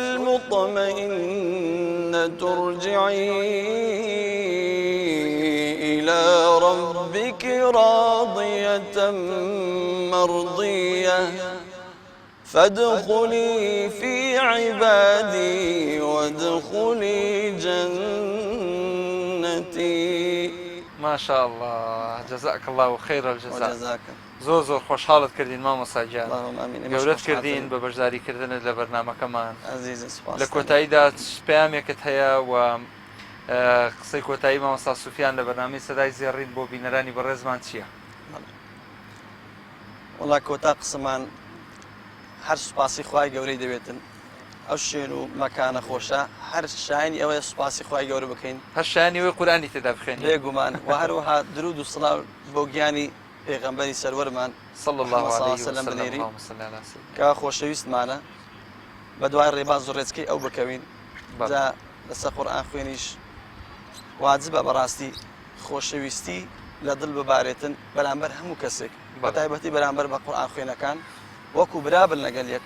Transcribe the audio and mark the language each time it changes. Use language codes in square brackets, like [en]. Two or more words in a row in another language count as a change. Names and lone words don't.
[ar] المطمئنة ارجعي إلى ربك راضية مرضية فادخلي في عبادي وادخلي جنتي. ما شاء الله، جزاك الله خير الجزاء. وجزاك [ckb] زۆر زۆر خۆشحاڵت کردین مامۆستا گیان، [ar] اللهم آمين. [ckb] گەورەت کردین بە بەشداریکردنت لە بەرنامەکەمان. عزیز سپاس. لە کۆتاییدا پەیامێکت هەیە و قسەی کۆتایی مامۆستا سوفیان لە بەرنامەی سەدای زێڕین بۆ بینەرانی بەڕێزمان چییە؟ وڵا کۆتا قسەمان هەر سوپاسی خوای گەورەی دەبێتن. ئەو شوێن و مەکانە خۆشە هەر شایانی ئەوەیە سوپاسی خوای گەورە بکەین، هەر شایانی وەی قورئانی تێدا بخوێنین بێگومان و هەروەها درود و سڵاو بۆ گیانی پێغەمبەری سەروەرمان [ar] صلی الله محمد عليه صلی الله عليه وسلم وسلم. [ckb] بنێری. [ar] اللهم صل على سيدنا. [ckb] کە خۆشەویستمانە بە دوای ڕێباز و ڕێچکەی ئەو بکەوین. جا لەسەر قورئان خوێنیش واجبە بەڕاستی خۆشەویستی لە دڵ ببارێتن بەرامبەر هەموو کەسێک، بە تایبەتی بەرامبەر بە قورئان خوێنەکان وەکو برابن لەگەل یەک